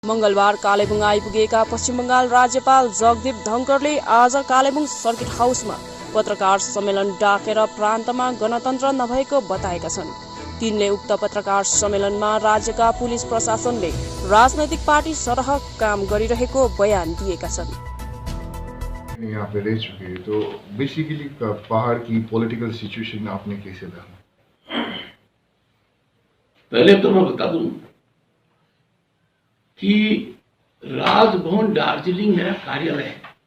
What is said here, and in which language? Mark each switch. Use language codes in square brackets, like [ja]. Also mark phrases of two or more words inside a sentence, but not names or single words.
[ne] मंगलबार कालेबुङ आइपुगेका पश्चिम बंगाल राज्यपाल जगदीप धनखडले आज कालेबुङ सर्किट हाउसमा पत्रकार सम्मेलन डाकेर प्रान्तमा गणतन्त्र नभएको बताएका छन्। तिनले उक्त पत्रकार सम्मेलनमा राज्यका पुलिस प्रशासनले राजनैतिक पार्टी सरह काम गरिरहेको बयान दिएका छन्। [hi] यहाँ पे रह चुके हैं, तो बेसिकली पहाड़ की [en] political situation [hi] आपने कैसे देखा? पहले तो मैं बता दूं कि राजभवन दार्जिलिंग मेरा कार्यालय है।